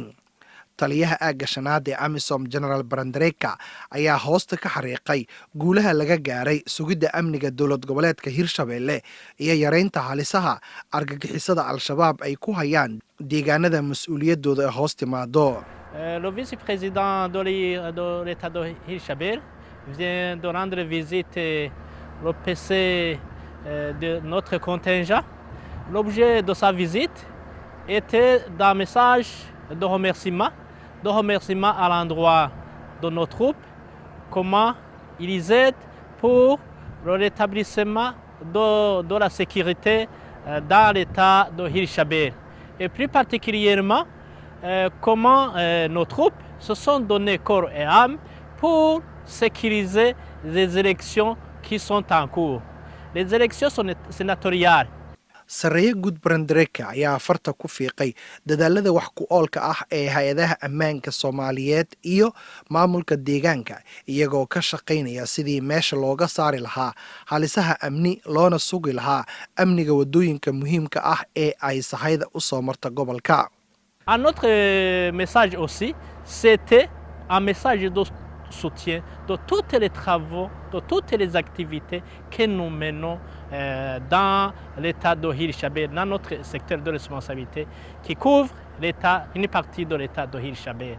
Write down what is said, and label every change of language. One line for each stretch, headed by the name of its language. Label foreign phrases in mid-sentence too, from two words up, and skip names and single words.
Somali: taliyaha aagga shanaad ee AMISOM General Brandreka ayaa hoosta ka xariiqay guulaha laga gaaray sugidda amniga dowlad goboleedka Hirshabelle iyo yareynta halisaha argagixisada Al-Shabaab ay ku hayaan deegaanada mas'uuliyadooda ee hoos timaado.
French: Le vice-président de l'État de Hirshabelle vient de rendre visite le PC de notre contingent. L'objet de sa visite était d'un message de remerciement à l'endroit de nos troupes, comment ils aident pour le rétablissement de la sécurité dans l'État de Hirshabelle. Et plus particulièrement, comment nos troupes se sont donné corps et âme pour sécuriser les élections qui sont en cours. Les élections sénatoriales.
Somali: Saraya Guud Brandreka ayaa farta ku fiiqay dadaalada wax ku oolka ah ee hay'adaha ammaanka Soomaaliyeed iyo maamulka deegaanka iyagoo ka shaqaynaya sidii meesha looga saari lahaa halisaha amni loona sugi lahaa amniga wadooyinka muhiimka ah ee ay sahayda u soo marta gobolka.
French: Un autre message aussi, c'était un message de soutien de tous les travaux, de toutes les activités que nous menons dans l'État de Hirshabelle, dans notre secteur de responsabilité qui couvre une partie de l'État de Hirshabelle.